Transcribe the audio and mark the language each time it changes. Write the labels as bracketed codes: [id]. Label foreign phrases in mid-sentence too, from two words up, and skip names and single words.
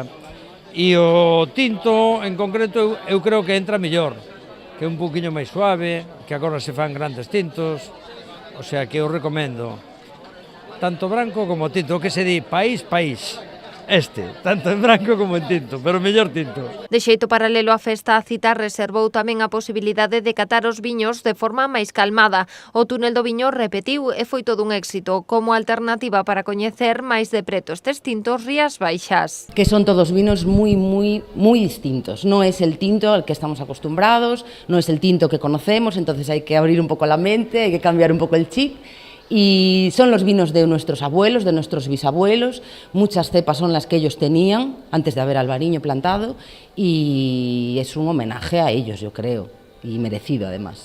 [gl] E o tinto, en concreto, eu creo que entra mellor, que é un poquinho máis suave, que agora se fan grandes tintos, [es] o sea [gl] que eu recomendo tanto branco como tinto, o que se di país, tanto en branco como en tinto, pero mellor tinto. De xeito paralelo á festa, a cita reservou tamén a posibilidade de catar os viños de forma máis calmada. O túnel do viño repetiu e foi todo un éxito, como alternativa para coñecer máis de preto estes tintos Rías Baixas. [es] Que son todos vinos muy distintos. No es el tinto al que estamos acostumbrados, no es el tinto que conocemos, entonces hay que abrir un poco la mente, hay que cambiar un poco el chip. Y son los vinos de nuestros abuelos, de nuestros bisabuelos, muchas cepas son las que ellos tenían antes de haber albariño plantado y es un homenaje a ellos, yo creo, y merecido además.